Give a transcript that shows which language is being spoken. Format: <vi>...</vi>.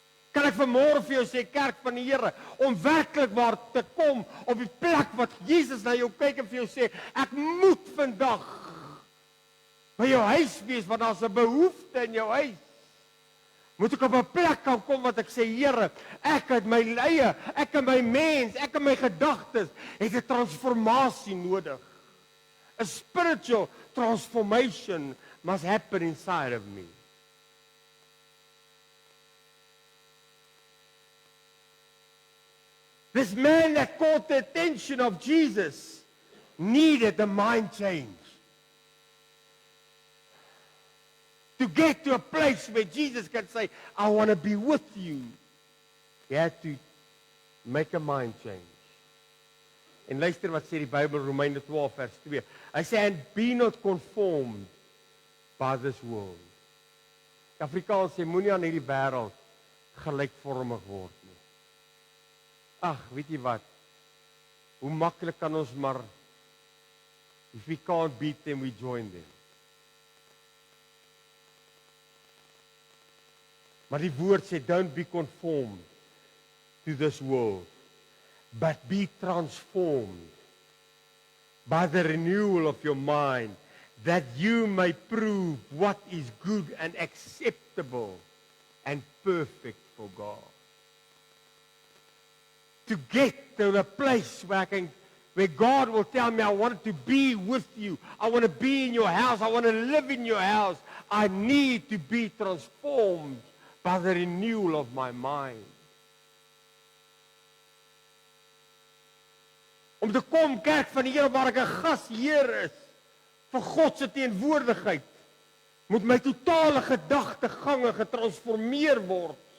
<af>Kan ek vanmôre vir jou sê, kerk van die Here, om werklik waar te kom op die plek wat Jesus na jou kyk en vir jou sê, ek moet vandag by jou huis wees, want daar's 'n behoefte in jou huis. Moet ek op 'n plek kan kom wat ek sê, Here, ek het my eie, ek en my mens, ek en my gedagtes, het 'n transformasie nodig.</af> <en>A spiritual transformation must happen inside of me. This man that caught the attention of Jesus needed a mind change. To get to a place where Jesus can say, I want to be with you. He had to make a mind change.</en> <af>En luister wat sê die Bybel, Romeine 12 vers 2. Hy sê,</af> <en>and be not conformed by this world.</en> <af>Die Afrikaans sê, moenie aan hierdie wêreld gelykvormig word nie. Ag, weet jy wat? Hoe maklik kan ons maar,</af> <en>if we can't beat them, we join them.</en> <af>Maar die woord sê,</af> <en>don't be conformed to this world, but be transformed by the renewal of your mind, that you may prove what is good and acceptable and perfect for God. To get to a place where God will tell me, I want to be with you. I want to be in your house. I want to live in your house. I need to be transformed by the renewal of my mind.</en> <af>Om te kom, kerk van die Here, waar ek 'n gasheer is vir God se teenwoordigheid, moet my totale gedagtegange getransformeer word.</af>